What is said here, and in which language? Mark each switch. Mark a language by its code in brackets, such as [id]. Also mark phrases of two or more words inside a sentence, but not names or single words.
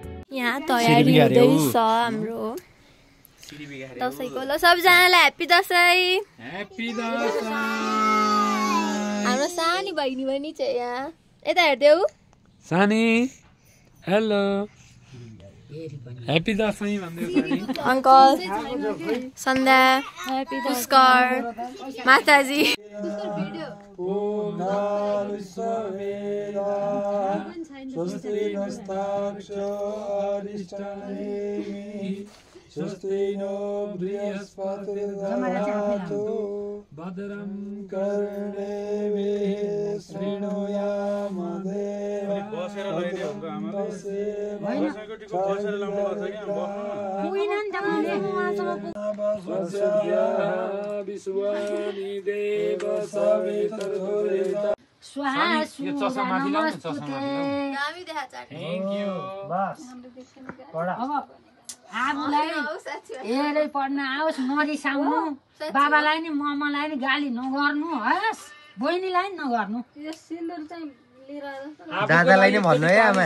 [ne] यहाँ तयारी हुँदैछ हाम्रो। दसैँको ल सबजनालाई ह्याप्पी दसैँ। ह्याप्पी दसैँ। हाम्रो सानी बहिनी पनि छ यहाँ, यता हेर्देऊ सानी। हेलो ह्याप्पी दसैँ भन्दै अङ्कल सन्ध्या पुष्कर माताजी। [sa] स्वस्ति नो बृहस्पतिर्दधातु भद्रं कर्णेभिः शृणुयाम देवा विश्वानि देव सवितर्भुरिता स्वाहा नमस्ते। [en] Thank you. [ne] अब आफूलाई हेरै पढ्न आओस्, नरिसाउनु, बाबालाई नि मम्मालाई नि गाली नगर्नु, हस् बहिनीलाई नि नगर्नु। दादालाई नै भन्नु है आमा।